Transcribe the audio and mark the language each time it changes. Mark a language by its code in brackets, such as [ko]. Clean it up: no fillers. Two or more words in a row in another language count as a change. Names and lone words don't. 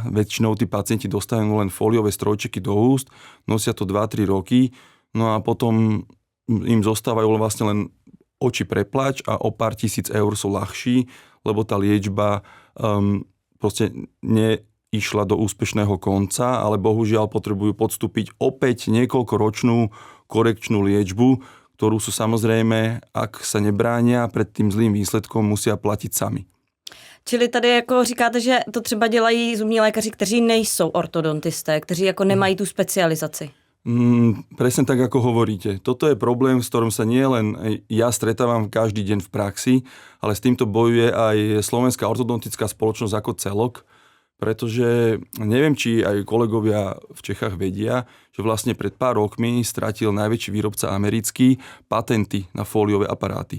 [sk] Väčšinou tí pacienti dostanú len fóliové strojčeky do úst, nosia to 2-3 roky, no a potom im zostávajú vlastne len oči preplač a o pár tisíc eur sú ľahší, lebo tá liečba proste išla do úspešného konca, ale bohužiaľ potrebujú podstúpiť opäť niekoľkoročnú korekčnú liečbu, ktorú sú samozrejme, ak sa nebránia pred tým zlým výsledkom, musia platiť sami. [cs] Čili tady jako říkáte, že to třeba dělají zubní lékaři, kteří nejsou ortodontisté, kteří jako nemají tu specializaci. [sk] Presne tak, ako hovoríte. Toto je problém, s ktorým sa nie len ja stretávam každý deň v praxi, ale s týmto bojuje aj Slovenská ortodontická spoločnosť ako celok, pretože neviem, či aj kolegovia v Čechách vedia, že vlastne pred pár rokmi stratil najväčší výrobca americký patenty na fóliové aparáty.